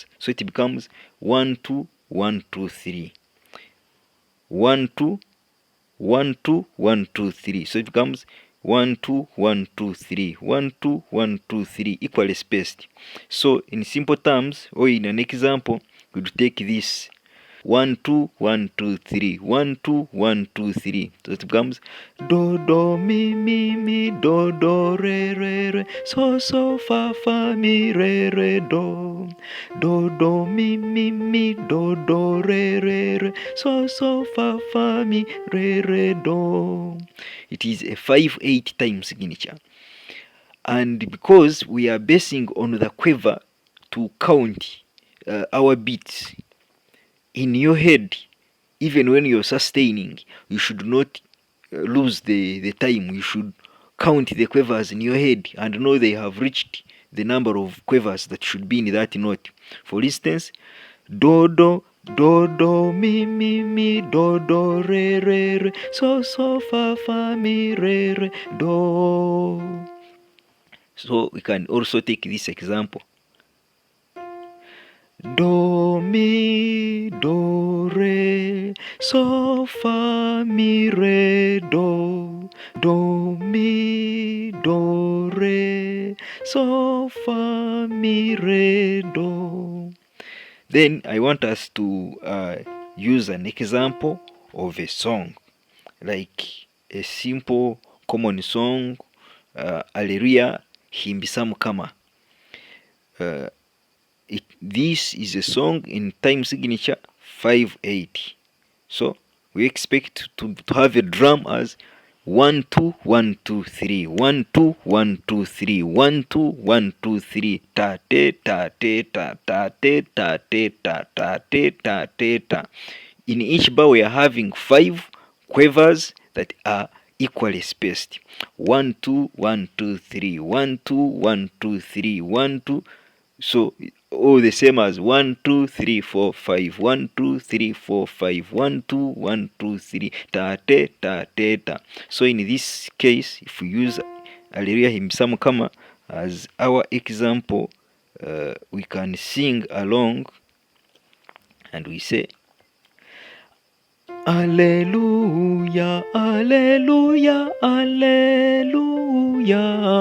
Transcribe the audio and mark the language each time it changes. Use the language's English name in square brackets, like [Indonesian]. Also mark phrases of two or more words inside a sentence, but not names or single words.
[English] So it becomes 1 2 1 2 3 1 2 1 2 1 2 3. So it becomes 1 2 1 2 3 1 2 1 2 3, equally spaced. So in simple terms, or in an example, we would take this 1 2 1 2 3 1 2 1 2 3. So it becomes do do mi mi mi do do re re re so so fa fa mi re re do do do mi mi mi do do re re re so so fa fa mi re re do. It is a 5/8 time signature, and because we are basing on the quiver to count our beats in your head, even when you're sustaining, you should not lose the time. You should count the quavers in your head and know they have reached the number of quavers that should be in that note. For instance, do do do do mi mi mi do do re re re so so fa fa mi re re do. So we can also take this example. Do mi do re so fa mi re do do mi do re so fa mi re do. Then I want us to use an example of a song, like a simple common song, Alleluia Himbisa Mukama. This is a song in time signature 5/8. So we expect to have a drum as 1 2 1 2 3 1 2 1 2 3 1 2 1 2 3 ta te ta te ta ta te ta te ta ta te ta te ta. In each bar we are having 5 quavers that are equally spaced. 1 2 1 2 3 1 2 1 2 3 1 2. So all the same as 1 2 3 4 5 1 2 3 4 5 1 2 1 2 3 ta te ta te ta. So in this case, if we use Alleluia Himbisa Mukama as our example, we can sing along and we say Alleluia, Alleluia, Alleluia.